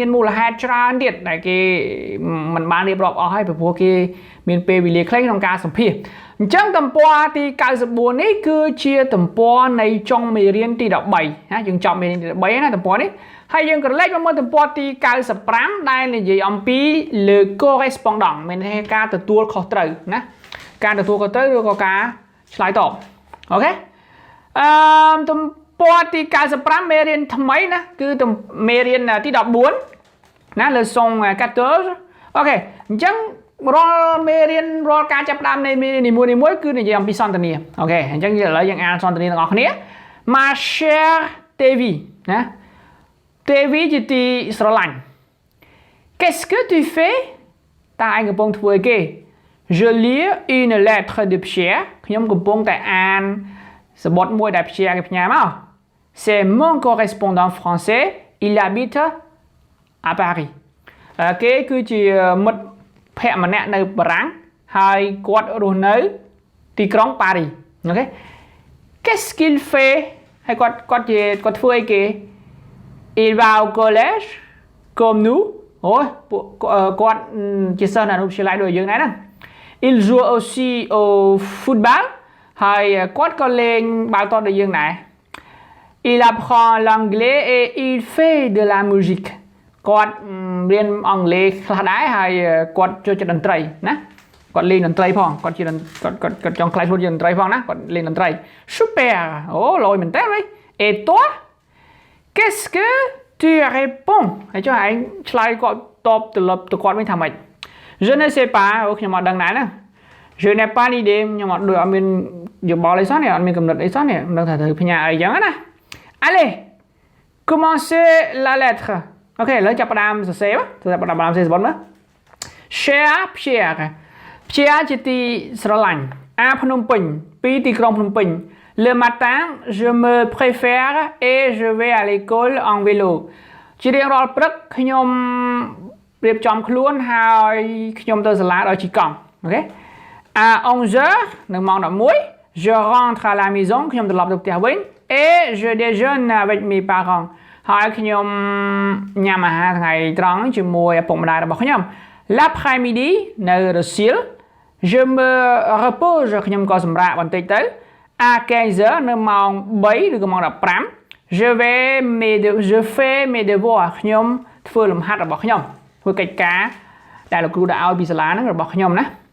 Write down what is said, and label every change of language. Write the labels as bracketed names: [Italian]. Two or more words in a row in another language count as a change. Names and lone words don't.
[Khmer] មានមូលហេតុច្រើនទៀតដែលគេមិនបានរៀបរាប់អស់ហើយព្រោះគេមានពេលវេលាខ្លីក្នុងការសម្ភាសន៍អ ញ្ចឹងទំព័រទី94នេះគឺជាទំព័រនៃចុងមេរៀនទី13ណាយើងចប់មេរៀនទី13ណាទំព័រនេះហើយយើងក្រឡេកមកមើលទំព័រទី95ដែលនិយាយអំពី [French] le correspondant [Khmer] មានន័យថាការទទួលខុសត្រូវណាការទទួលខុសត្រូវឬក៏ការឆ្លើយតបអូខេទំព័រទី95មេរៀនថ្មីណាគឺមេរៀនទី14ណា leçons 14អូខេអញ្ចឹងរាល់មេរៀនរាល់ការចាប់ផ្ដើមនៃមេរៀននីមួយៗគឺនិយាយអំពីសន្ទនាអូខេអញ្ចឹងឥឡូវយើងអានសន្ទនាទាំងអស់គ្នា [French] Ma chère Tévi [Khmer] ណា Tévi ជាទីស្រឡាញ់ [French] Qu'est-ce que tu fais [Khmer] តើឯងកំពុងធ្វើអីគេ [French] Je lis une lettre de Pierre [Khmer] ខ្ញុំកំពុងតែអានសបុតមួយដែល Pierre គេផ្ញើមក [French] C'est mon correspondant français il habite à Paris [Khmer] គេគឺជាមិត្តភ័ក្តិម្នាក់នៅបារាំងហើយគាត់រស់នៅទីក្រុងប៉ារីអូខេ [French] Qu'est-ce qu'il fait [Khmer] ហើយគាត់ធ្វើអីគេ [French] Il va au collège comme nous [Khmer] អូយគាត់ជាសិស្សនៅវិទ្យាល័យដូចយើងដែរហ្នឹង [French] Il joue aussi au football [Khmer] ហើយគាត់ក៏លេងបាល់ទាត់ដូចយើងដែរ [French] Il apprend l'anglais et il fait de la musique [Khmer] គាត់រៀនអង់គ្លេសខ្លះដែរហើយគាត់ចូលចិត្តតន្ត្រីណាគាត់លេងតន្ត្រីផងគាត់ ចង់ខ្លាយខ្លួនជាតន្ត្រីផងណាគាត់លេងតន្ត្រី Super អូលយមែនតើវិញ [French] Et toi Qu'est-ce que tu réponds [Khmer] ហើយចុះឯងឆ្លើយគាត់តបទៅគាត់វិញថាម៉េច [French] Je ne sais pas [Khmer] អូខ្ញុំអត់ដឹងដែរណា [French] Je n'ai pas l'idée [Khmer] ខ្ញុំអត់ដូចអត់មានយោបល់អីសោះនេះអត់មានកំណត់អីសោះនេះមិនដឹងថាត្រូវផ្ញើអីចឹងណា [French] Allez commencez la lettre Ok, là [Khmer] ចាប់ផ្ដើមសរសេរទៅចាប់ផ្ដើមសរសេរសបុតមើល [French] Cher Pierre [Khmer] Pierre ជាទីស្រឡាញ់ A ភ្នំពេញ ពីទីក្រុងភ្នំពេញ [French] Le matin je me préfère et je vais à l'école en vélo [Khmer] ជារៀង រាល់ព្រឹកខ្ញុំរៀបចំខ្លួនហើយខ្ញុំទៅសាលាដោយជិះកង់អូខេ À 11h នៅម៉ោង11 [French] je rentre à la maison [Khmer] ខ្ញុំត្រឡប់ទៅផ្ទះវិញ [French] et je déjeune avec mes parents [Khmer] ហើយខ្ញុំញ៉ាំអាហារថ្ងៃត្រង់ជាមួយឪពុកម្ដាយរបស់ខ្ញុំ L'après-midi នៅរសៀល [French] Je me repose [Khmer] ខ្ញុំក៏សម្រាកបន្តិចទៅ À 15h នៅម៉ោង3ឬក៏ម៉ោង15 [French] Je fais mes devoirs [Khmer] ខ្ញុំធ្វើលំហាត់របស់ខ្ញុំធ្វើកិច្ចការដែលលោកគ្រូដាក់ឲ្យពីសាលាហ្នឹងរបស់ខ្ញុំណា